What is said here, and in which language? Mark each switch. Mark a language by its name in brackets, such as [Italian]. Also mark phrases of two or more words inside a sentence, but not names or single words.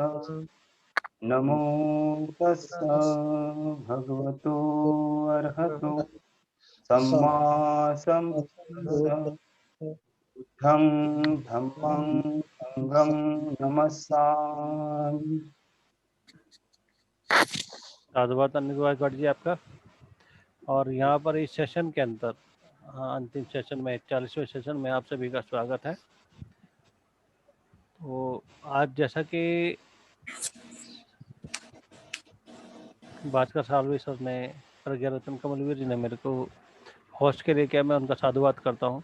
[Pali] नमो तस्सा भगवतो अर्हतो सम्मा सम्बुद्धस्सा। बुद्धं धम्मं संघं नमस्सामि। [Hindi] साधुवाद अनिल गायकवाड़ जी आपका। और यहाँ पर इस सेशन के अंदर अंतिम सेशन में 41वें सेशन में आप सभी का स्वागत है। तो आज जैसा कि भास्कर साल्वी सर ने, प्रज्ञा रतन कमलवीर जी ने मेरे को होस्ट के लिए किया, मैं उनका साधुवाद करता हूँ।